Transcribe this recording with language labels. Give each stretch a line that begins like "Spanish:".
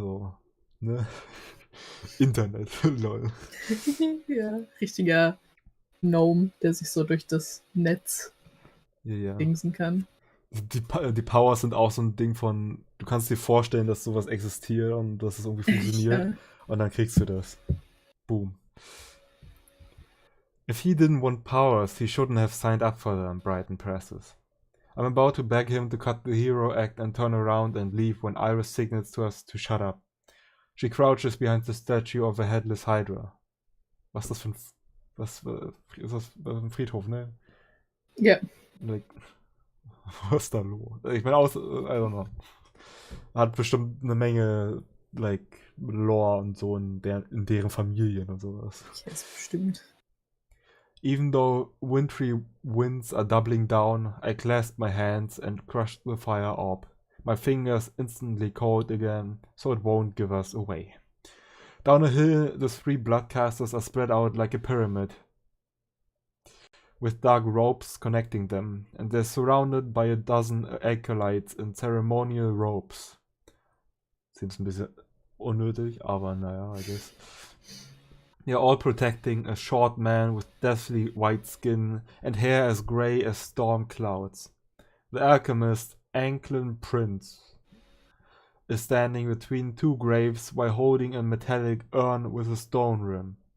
German: So, ne? Internet, lol. Ja, richtiger Gnome, der sich so durch das Netz Ja. dingsen kann. Die Powers sind auch so ein Ding von, du kannst dir vorstellen, dass sowas existiert und dass es irgendwie funktioniert. Ja. Und dann kriegst du das. Boom.
English: If he didn't want powers, he shouldn't have signed up for them, Brighton presses. I'm about to beg him to cut the hero act and turn around and leave when Iris signals to us to shut up. She crouches behind the statue of a headless Hydra.
German: Was ist das für ein... Was ist das für ein Friedhof, ne? Ja.
English: Like,
German: was ist da los? Ich meine,
English: I don't know.
German: Hat bestimmt eine Menge, like, Lore und so in deren Familien und sowas.
English: Yes,
German: bestimmt.
English: Even though wintry winds are doubling down, I clasp my hands and crush the fire orb. My fingers instantly cold again, so it won't give us away. Down a hill, the three bloodcasters are spread out like a pyramid, with dark ropes connecting them, and they're surrounded by a dozen acolytes in ceremonial robes. Seems
German: ein bisschen unnötig, aber naja,
English: I guess. They're all protecting a short man with deathly white skin and hair as grey as storm clouds. The alchemist, Anklin Prince, is standing between two graves while holding a metallic urn with a stone rim.